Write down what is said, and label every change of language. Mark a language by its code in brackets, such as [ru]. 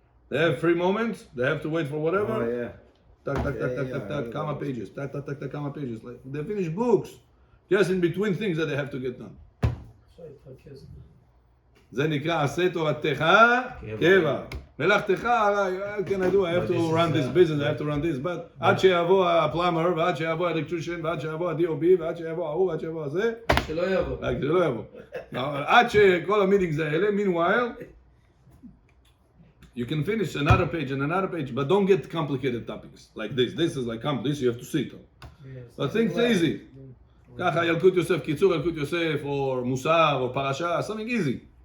[en] They have free moments, they have to wait for whatever. Oh, yeah. Tak, kama pages. Tak, kama pages. Like, they finish books. Just in between things that they have to get done. [he] עכשיו יתרכז. זה נקרא עשה תורתך קבע. מלאכתך עליי, [en] what can I do? I have to run this business, I have to run this, but [he] עד שיבוא הפלאמר, ועד שיבוא האלקטרישן, ועד שיבוא ה-DOB, ועד שיבוא ההוא, ועד שיבוא הזה, שלא יבוא. רק שלא יבוא. עד שכל המיטינגס האלה, [en] meanwhile, You can finish another page and another page, but don't get complicated topics like this. This is like this you have to sit on. But things easy. [he] ככה ילקוט יוסף, קיצור ילקוט יוסף, or מוסר, or parasha, [en] something easy.